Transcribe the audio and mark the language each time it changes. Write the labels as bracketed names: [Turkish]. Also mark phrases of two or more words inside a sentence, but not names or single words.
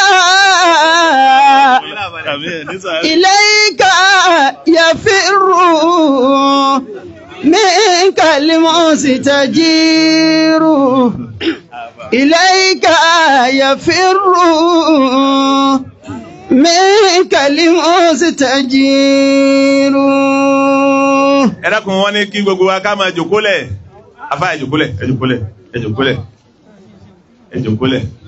[Arabic] إليك يفر منك المستجير إليك يفر منك المستجير. [Yoruba] ẹ dákun wọn ní kí gbogbo wa ká máa jòkólẹ̀ afá ẹ jòkólẹ̀ ẹ jòkólẹ̀ ẹ jòkólẹ̀ ẹ jòkólẹ̀